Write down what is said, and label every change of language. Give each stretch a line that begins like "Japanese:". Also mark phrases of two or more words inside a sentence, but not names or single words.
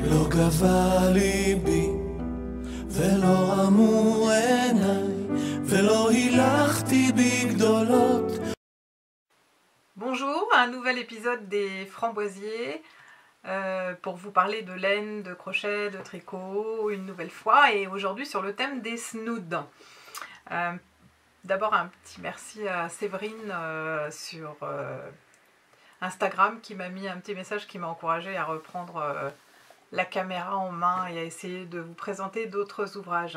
Hebrew: גבה ליבי ולא אמור עיניי ולא הילכתי בגדולות.
French: Bonjour, un nouvel épisode des Framboisiers pour vous parler de laine, de crochet, de tricot une nouvelle fois, et aujourd'hui sur le thème des snoods. D'abord un petit merci à Séverine sur Instagram qui m'a mis un petit message qui m'a encouragé à reprendre la caméra en main et à essayer de vous présenter d'autres ouvrages.